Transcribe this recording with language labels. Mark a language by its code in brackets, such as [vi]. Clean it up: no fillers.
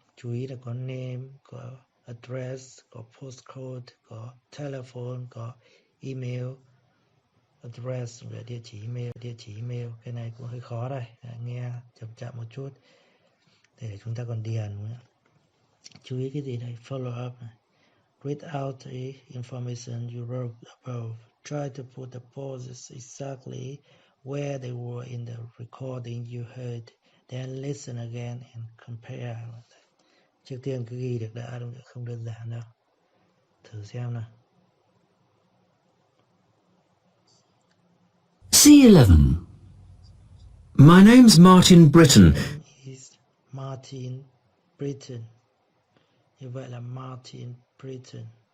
[vi] Chú ý là có name, có address, có postcode, có telephone, có email. Address là địa chỉ email. Cái này cũng hơi khó đây. Nghe chậm một chút để chúng ta còn điền nữa. Chú ý cái gì đây? [en] Follow up [vi] này. [en] Read out the information you wrote above. Try to put the pauses exactly where they were in the recording you heard. Then listen again and compare. [vi] Trước tiên cứ ghi được đã, không đơn giản đâu. Thử xem nào. C11. [en] My name's Martin Britton. Is [vi] Martin Britton. Như vậy là Martin Britton.